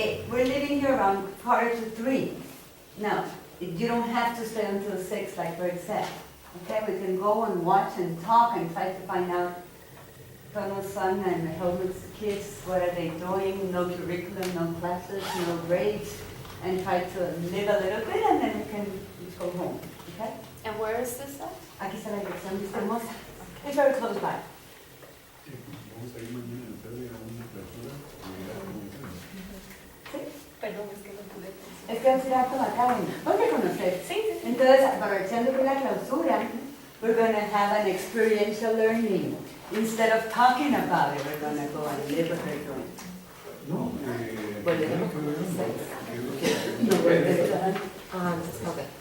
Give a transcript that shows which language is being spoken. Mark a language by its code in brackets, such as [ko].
[en] We're leaving here around 2:45. Now, you don't have to stay until 6 like Bert said, okay? We can go and watch and talk and try to find out Tono's son and Helmut's kids, what are they doing, no curriculum, no classes, no grades, and try to live a little bit and then we can just go home, okay? And where is this at? [es] Aquí está la dirección, dice hermosa. [en] It's very close by. [es] Vamos a ir mañana en tarde a una clausura y a la comunicación. ¿Sí? Perdón, es que no pude pensar. Es que vamos a ir a Acton Academy. ¿Dónde conocer? Sí, sí. Entonces, aprovechando que la clausura, [en] we're going to have an experiential learning. Instead of talking about it, we're going to go and live what they're doing. [es] No, Bueno, tiene que ver. No, ¿verdad? Ah, ok.